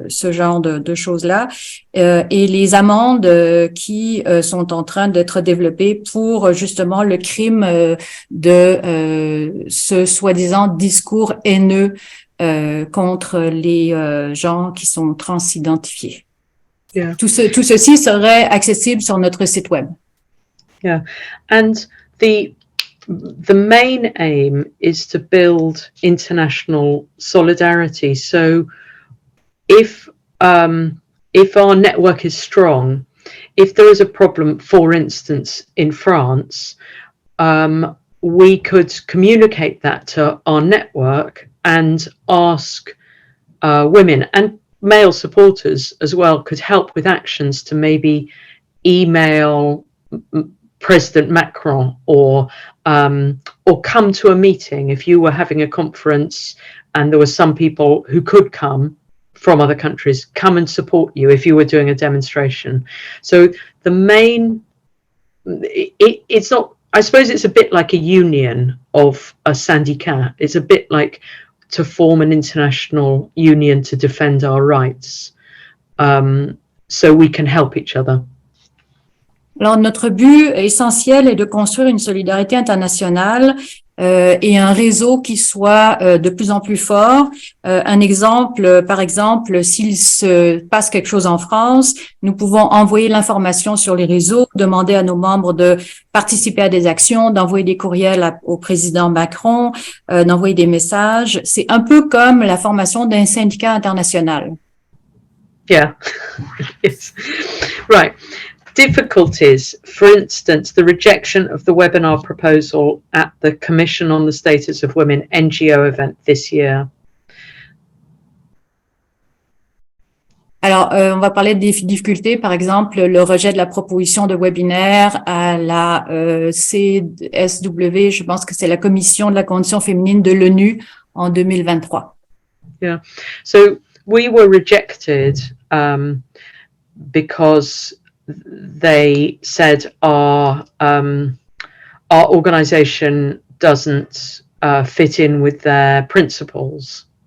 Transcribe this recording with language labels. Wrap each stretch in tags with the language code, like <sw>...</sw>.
<fr>genre de choses-là, et les amendes qui sont en train d'être développées pour justement le crime de ce soi-disant discours haineux contre les gens qui sont transidentifiés. Yeah. Tout ceci serait accessible sur notre site web.</fr> <en>Yeah, and the main aim is to build international solidarity. So if our network is strong, if there is a problem, for instance, in France, we could communicate that to our network and ask women, and male supporters as well could help with actions to maybe email President Macron, or come to a meeting. If you were having a conference and there were some people who could come from other countries, come and support you if you were doing a demonstration. So the main, it's not, I suppose it's a bit like a union of a syndicat. It's a bit like to form an international union to defend our rights, so we can help each other.</en> <fr>Alors, notre but essentiel est de construire une solidarité internationale et un réseau qui soit de plus en plus fort. Un exemple, par exemple, s'il se passe quelque chose en France, nous pouvons envoyer l'information sur les réseaux, demander à nos membres de participer à des actions, d'envoyer des courriels au président Macron, d'envoyer des messages. C'est un peu comme la formation d'un syndicat international. Yeah, yes. Right.</fr> <en>Difficulties, for instance, the rejection of the webinar proposal at the Commission on the Status of Women NGO event this year.</en> <fr>Alors, on va parler des difficultés, par exemple, le rejet de la proposition de webinaire à la CSW, je pense que c'est la Commission de la condition féminine de l'ONU en 2023.</fr> <en>Yeah, so we were rejected because they said our organization doesn't fit in with their principles,</en>